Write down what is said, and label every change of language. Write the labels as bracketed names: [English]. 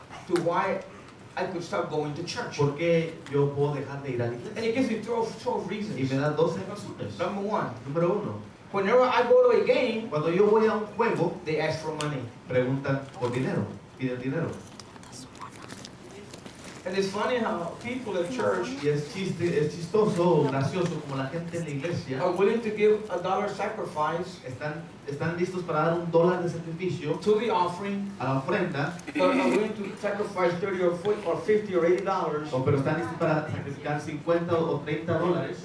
[English] to why I could stop going to church. [Spanish] porque yo puedo dejar de ir a la [English] And [Spanish] iglesia. [English] it gives me 12 [Spanish] Y [English] reasons. [Spanish] me da 12 razones. [English] Number one, [Spanish] Número uno, [English] whenever I go to a game, [Spanish] cuando yo voy a un juego, [English] they ask for money. [Spanish] preguntan por dinero, piden dinero. [English] And it's funny how people at church [Spanish] Y es chistoso, gracioso, como la gente en la iglesia [English] are willing to give $1 sacrifice [Spanish] están listos para dar $1 de sacrificio [English] to the offering, [Spanish] a la ofrenda, [English] but are willing to sacrifice $30 or $50 or $80 [Spanish] pero están listos para sacrificar 50 o 30 dólares